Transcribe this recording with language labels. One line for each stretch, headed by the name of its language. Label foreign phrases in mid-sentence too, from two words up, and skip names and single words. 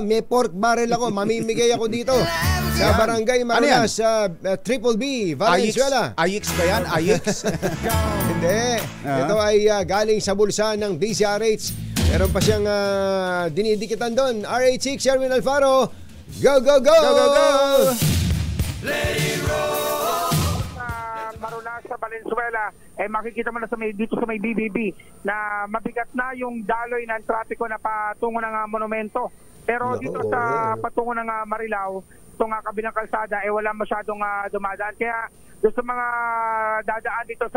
Filipino: May
English: pork barrel
Filipino: ako, mamimigay ako dito sa Barangay Marulas sa Triple B, Valenzuela. Ayix ba yan? Ayix? Hindi. Ito ay galing sa bulsa ng DZRH. Meron pa siyang dinidikitan doon.
English: RH6, Sherwin Alfaro. Go, go, go! Go, go, go! Let it roll!
Filipino: Marulas sa Valenzuela, makikita mo na dito sa may BBB na mabigat na yung daloy ng trapiko na patungo ng monumento. Pero dito sa patungo ng Marilao, itong kabilang kalsada, wala masyadong dumadaan. Kaya doon sa mga dadaan dito sa...